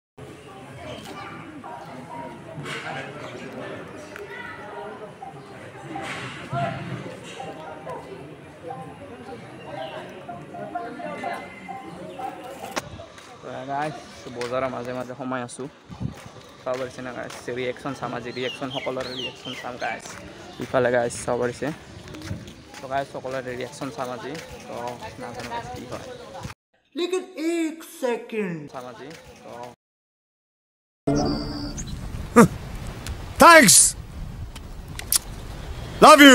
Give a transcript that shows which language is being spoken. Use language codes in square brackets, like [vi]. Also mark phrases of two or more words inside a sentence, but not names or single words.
[as] গাইজ বজাৰৰ মাজে মাজে সোমাই আছোঁ, চাব পাৰিছে না গাইজ। ৰিয়েকশ্যন চাম আজি, ৰিয়েকশ্যন সকলোৰে ৰিয়েকশ্যন চাম গাইজ। ইফালে গাইজ চাব পাৰিছে। তো গাইজ সকলোৰে ৰিয়েকশ্যন চাম আজি। তো নাজানো গাইজ কি হয়, [hi] लेकिन एक सेकंड [as] চাম আজি। তো [en] Thanks. Love you.